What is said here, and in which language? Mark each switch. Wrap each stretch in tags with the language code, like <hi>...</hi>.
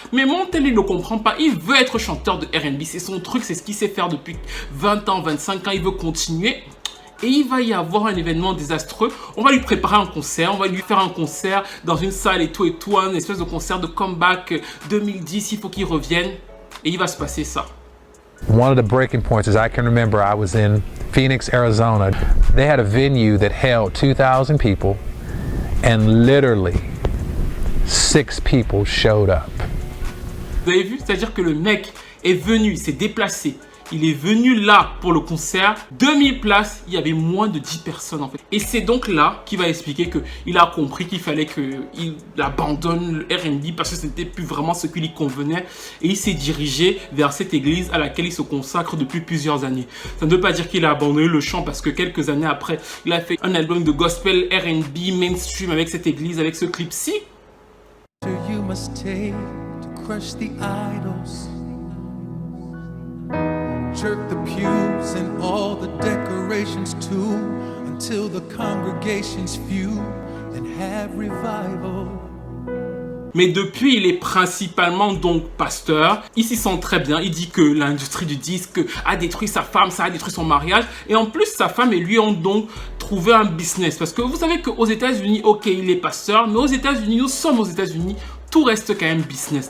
<fr>Mais Montel, il ne comprend pas. Il veut être chanteur de R&B. C'est son truc, c'est ce qu'il sait faire depuis 20 ans, 25 ans. Il veut continuer. Et il va y avoir un événement désastreux. On va lui préparer un concert. On va lui faire un concert dans une salle et tout, une espèce de concert de comeback 2010. Il faut qu'il revienne. Et il va se passer ça.</fr> <en>One of the breaking points is I can remember I was in Phoenix, Arizona. They had a venue that held 2,000 people and literally 6 people showed up.</en> <fr>Vous avez vu? C'est-à-dire que le mec est venu, il s'est déplacé. Il est venu là pour le concert. 2000 places, il y avait moins de 10 personnes en fait. Et c'est donc là qu'il va expliquer qu'il a compris qu'il fallait qu'il abandonne le R&B parce que ce n'était plus vraiment ce qui lui convenait. Et il s'est dirigé vers cette église à laquelle il se consacre depuis plusieurs années. Ça ne veut pas dire qu'il a abandonné le chant parce que quelques années après, il a fait un album de gospel R&B mainstream avec cette église, avec ce clip-ci.</fr> <en>You must take to crush the idols. Jerk the pews and all the decorations too, until the congregation's few, then have revival.</en> <fr>Mais depuis, il est principalement donc pasteur. Il s'y sent très bien. Il dit que l'industrie du disque a détruit sa femme, ça a détruit son mariage. Et en plus, sa femme et lui ont donc trouvé un business. Parce que vous savez qu'aux États-Unis, ok, il est pasteur, mais aux États-Unis, nous sommes aux États-Unis, tout reste quand même business.</fr>